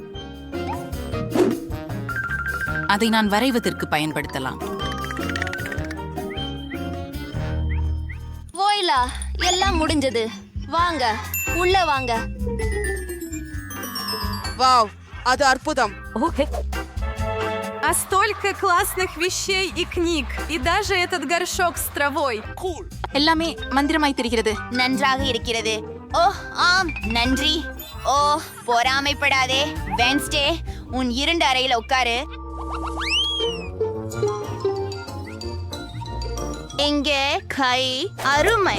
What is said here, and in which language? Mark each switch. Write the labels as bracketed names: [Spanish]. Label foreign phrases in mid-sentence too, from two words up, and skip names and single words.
[Tamil] அதை நான் வரைவதற்கு பயன்படுத்தலாம். ஓய்லா, எல்லாம் முடிஞ்சது. வாங்க, உள்ள வாங்க. வாவ், அது அற்புதம். [Russian] А столько классных вещей и книг. И даже этот горшок с травой. [Tamil] எல்லாமே மந்திரமாய் தெரிகிறது. நன்றாக இருக்கிறது. ஓ, ஆம், நன்றி. ஓ, பொறாமைப்படாதே. வென்ஸ்டே, உன் இருண்ட அறையில உட்காரு. இங்கே கை. அருமை.